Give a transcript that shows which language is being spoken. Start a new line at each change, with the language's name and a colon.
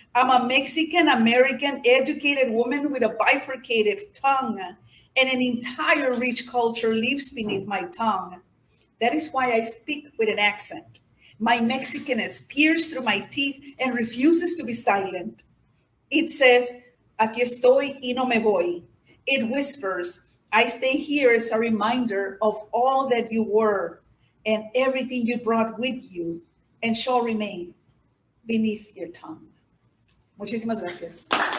English: I'm a Mexican American educated woman with a bifurcated tongue, and an entire rich culture lives beneath my tongue. That is why I speak with an accent. My Mexicanness peers through my teeth and refuses to be silent. It says,
Spanish: aquí estoy y no me voy.
English: It whispers, I stay here as a reminder of all that you were and everything you brought with you and shall remain beneath your tongue.
Spanish: Muchísimas gracias.